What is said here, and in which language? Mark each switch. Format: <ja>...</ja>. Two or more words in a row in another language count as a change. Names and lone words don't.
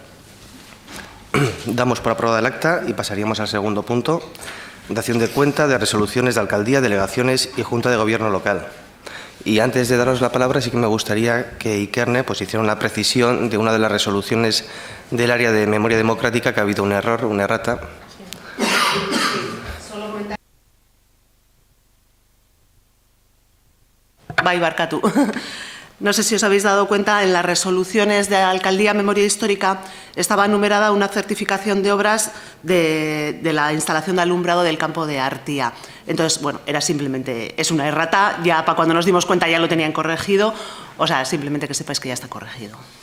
<es>Damos por aprobada el acta y pasaríamos al segundo punto, dación de cuenta de resoluciones de alcaldía, delegaciones y Junta de Gobierno local. Y antes de daros la palabra, sí que me gustaría que Ikerne pues, hiciera una precisión de una de las resoluciones del área de memoria democrática, que ha habido un error, una errata.</es> <eu>Bai, barkatu.</eu> <es>No sé si os habéis dado cuenta, en las resoluciones de Alcaldía Memoria Histórica estaba numerada una certificación de obras de la instalación de alumbrado del campo de Artía. Entonces, bueno, era simplemente, es una errata, ya para cuando nos dimos cuenta ya lo tenían corregido, o sea, simplemente que sepáis que ya está corregido.</es>